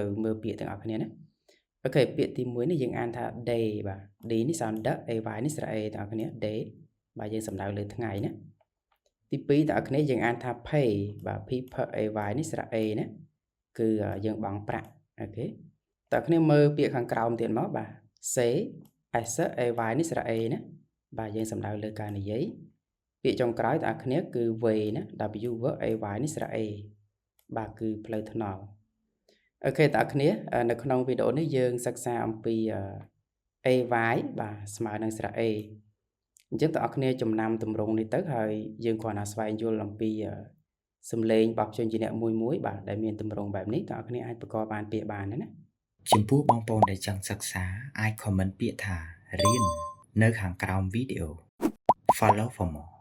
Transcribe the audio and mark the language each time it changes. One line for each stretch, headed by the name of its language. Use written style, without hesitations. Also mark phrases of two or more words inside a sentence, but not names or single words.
Khmer: មើលពាក្យទាំងអស់គ្នាណាអូខេពាក្យទី1នេះយើងអានថា day បាទ D នេះសំដៅ AY នេះស្រៈ A ទាំងអស់គ្នា day បាទយើងសំដៅលើថ្ងៃណាទី2ទាំងអស់គ្នាយើងអានថា pay បាទ P P AY នេះស្រៈ A ណាគឺយើងបង់ប្រាក់អូខេតើគ្នាមើលពាក្យខាងក្រោមទៀតមកបាទ
English: say as ay
Khmer: នេះស្រៈ a ណាបាទយើងសំដៅលើការនិយាយពាក្យចុងក្រោយតើគ្នាគឺ way ណា w ay នេះស្រៈ a បាទគឺផ្លូវថ្នល់អូខេតើគ្នានៅក្នុងវីដេអូនេះយើងសិក្សាអំពី ay បាទស្មើនឹងស្រៈ a អញ្ចឹងតើគ្នាចំណាំទម្រង់នេះទៅហើយយើងគ្រាន់តែស្វែងយល់អំពីសំឡេងបោះជញ្ជាក់មួយបាទដែលមានទម្រង់បែបនេះតើគ្នាអាចប្រកបបានពាក្យបានណា ចំពោះបងប្អូនដែលចង់សិក្សាអាច comment ពាក្យថារៀននៅខាងក្រោមវីដេអូ
English: Follow for more